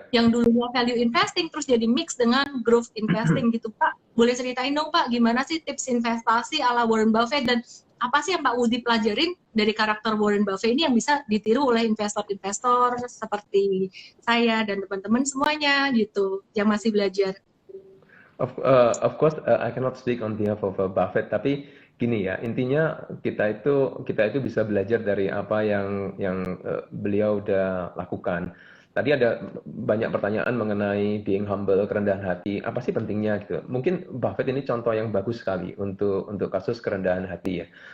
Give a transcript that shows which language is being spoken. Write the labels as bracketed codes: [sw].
[id] Yang dulunya value investing terus jadi mix dengan growth investing gitu Pak. Boleh ceritain dong Pak, gimana sih tips investasi ala Warren Buffett, dan apa sih yang Pak Udi pelajarin dari karakter Warren Buffett ini yang bisa ditiru oleh investor-investor seperti saya dan teman-teman semuanya gitu yang masih belajar. [en] Of course, I cannot speak on behalf of Buffett, [id] tapi gini ya, intinya kita itu bisa belajar dari apa yang beliau udah lakukan. Tadi ada banyak pertanyaan mengenai [en] being humble, [id] kerendahan hati. Apa sih pentingnya gitu? Mungkin Buffett ini contoh yang bagus sekali untuk kasus kerendahan hati ya.